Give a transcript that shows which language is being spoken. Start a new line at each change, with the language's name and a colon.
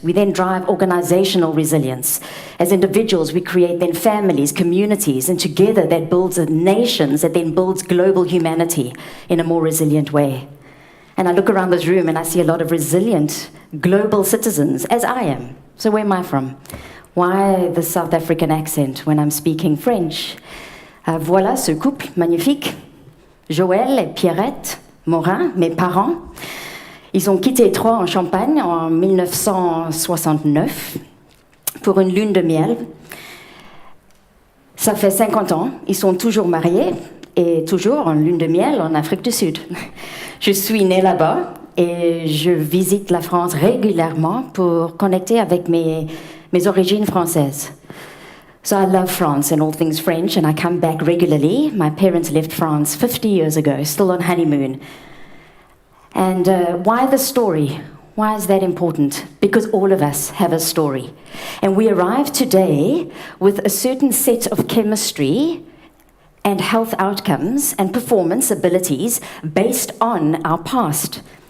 English: We then drive organizational resilience. As individuals, we create then families, communities, and together that builds nations, that then builds global humanity in a more resilient way. And I look around this room and I see a lot of resilient global citizens, as I am. So where am I from? Why the South African accent when I'm speaking French?
French: Voilà ce couple magnifique, Joël et Pierrette Morin, mes parents. Ils ont quitté Troyes en Champagne en 1969 pour une lune de miel. Ça fait 50 ans, ils sont toujours mariés et toujours en lune de miel en Afrique du Sud. Je suis née là-bas et je visite la France régulièrement pour connecter avec mes origines françaises.
English: So I love France and all things French, and I come back regularly. My parents left France 50 years ago, still on honeymoon. And why the story? Why is that important? Because all of us have a story. And we arrive today with a certain set of chemistry and health outcomes and performance abilities based on our past.